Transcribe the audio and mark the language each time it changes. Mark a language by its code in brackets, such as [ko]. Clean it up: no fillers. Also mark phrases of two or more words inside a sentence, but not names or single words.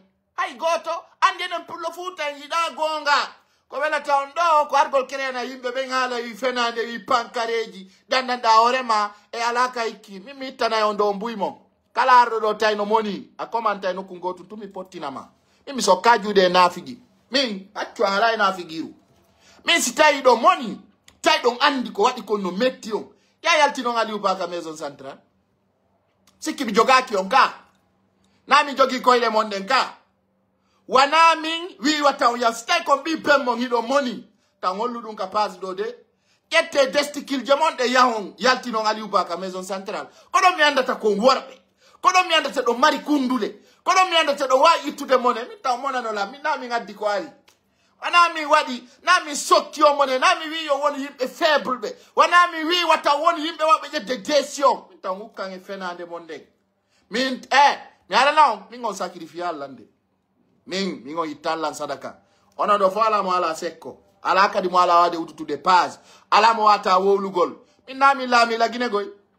[ff] Hay goto andi enen pullo Fouta yiɗa gonga ko welata on ɗo ko argol kerena yimɓe ɓe haala wi fenande wi pankareji dandanɗa hoorema e alaka hikki min mi ittanayi on ɗo mbuymo kala arɗo ɗo tawi no moni a commantay nokku gotum tumi pottinama min mi sokka juuɗe e naafigi min accu a haala e naafigiru min si tawi ɗo moni tawi ɗon andi ko waɗi kon no metti on ya yaltinon Aliou Ba ka [fr] maison centrale [ff] sikki mi jogaki on ka na mi jogi koyle mon ɗen ka wana min wiwata on so tawi kon ɓi bemmon hiɗo moni tan hollu ɗum ka page ɗo de ƴette destikilje mon ɗe yahon yaltinon Aliou Ba ka [fr] maison centrale [ff] koɗon mi andata kon worɓe koɗon mi andata ɗo mari kundule koɗon mi andata ɗo wawi ittude mone min taw monanola min na min addi ko ari wana mi waɗi na mi sokki o mone na mi wi yo woni yimɓe faible ɓe wana mi wi wata woni yimɓe waɓe ƴedde décision min tan hukkan e fenade mon nden min mi alana on min [fr] on sacrifie [ff] Allah nde min on itta Allah sadaka onon ɗo fo ala mo ala sekko ala kadi mo ala wade ututude page ala mo wata wowlugol min na min laami laginegoy